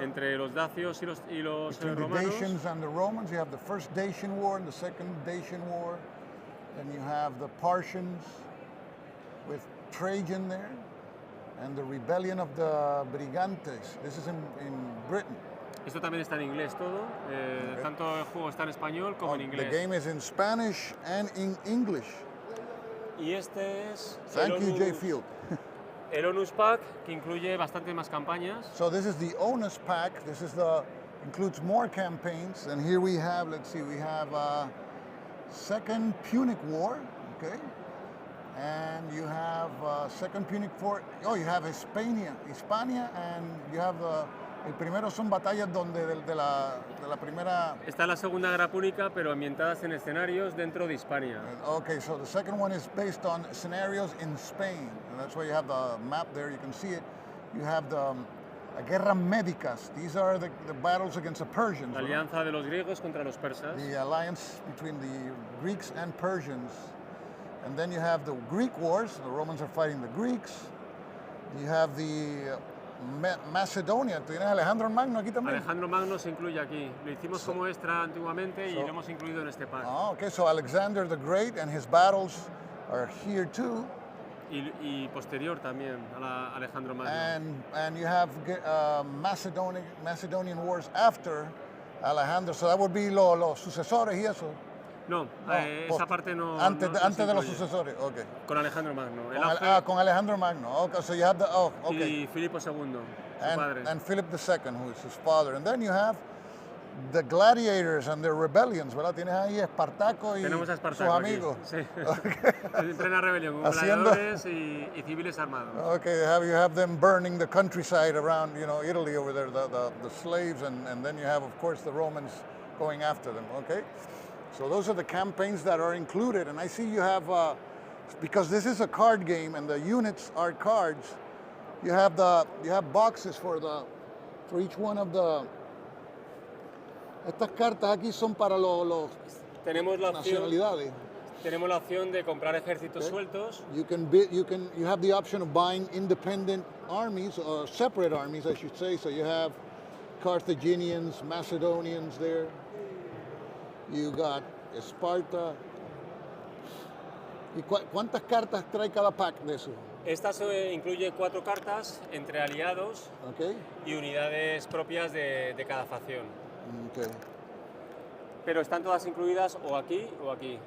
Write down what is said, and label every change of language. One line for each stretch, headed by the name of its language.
Spanish: Entre los dacios y los romanos.
English: The Dacians and the Romans, you have the first Dacian War and the second Dacian War. Then you have the Parthians with Trajan there, and the rebellion of the Brigantes. This is in Britain.
Spanish: Esto también está en inglés todo. Tanto el juego está en español como en inglés.
English: The game is in Spanish and in English.
Spanish: Y este es
English: Thank you, J. Field.
Spanish: el Onus Pack, que incluye bastante más campañas.
English: So this is the Onus pack. This is includes more campaigns. And here we have, let's see, we have Second Punic War, okay? And you have Second Punic War. Oh, you have Hispania, and you have
Spanish: el primero son batallas de la primera. Está la Segunda Guerra Púnica, pero ambientadas en escenarios dentro de Hispania.
English: Okay, so the second one is based on scenarios in Spain, and that's why you have the map there. You can see it. You have the Guerras Médicas. These are the battles against the Persians.
Spanish: La alianza de los griegos contra los persas.
English: The alliance between the Greeks and Persians. And then you have the Greek wars. The Romans are fighting the Greeks. You have the Macedonia.
Spanish: ¿Tienes Alejandro Magno aquí también? Alejandro Magno se incluye aquí. Lo hicimos como extra antiguamente y lo hemos incluido en este pack.
English: Oh, okay, so Alexander the Great and his battles are here too.
Spanish: Y posterior también a Alejandro Magno.
English: And you have Macedonian wars after Alejandro. So that would be
Spanish: los sucesores y eso. No, esa parte no. Antes no de los sucesores, okay. Con Alejandro Magno. Con Alejandro Magno.
English: Okay, so you have okay.
Spanish: Y Filipo II, su padre.
English: And Philip II, who is his father. And then you have the gladiators and their rebellions,
Spanish: ¿verdad? Tienes ahí Espartaco y sus amigos. Sí. Okay. En plena rebelión, con gladiadores y civiles armados.
English: Okay, you have them burning the countryside around, Italy over there, the slaves, and then you have, of course, the Romans going after them, okay? So those are the campaigns that are included, and I see you have, because this is a card game and the units are cards, you have boxes for each one of the.
Spanish: Estas cartas aquí son para los nacionalidades. Tenemos la opción de comprar ejércitos sueltos.
English: You have the option of buying independent armies or separate armies, I should say. So you have Carthaginians, Macedonians there. You got Esparta.
Spanish: ¿Y cuántas cartas trae cada pack de eso? Estas incluye 4 cartas entre aliados y unidades propias de cada facción. Okay. Pero están todas incluidas o aquí o aquí.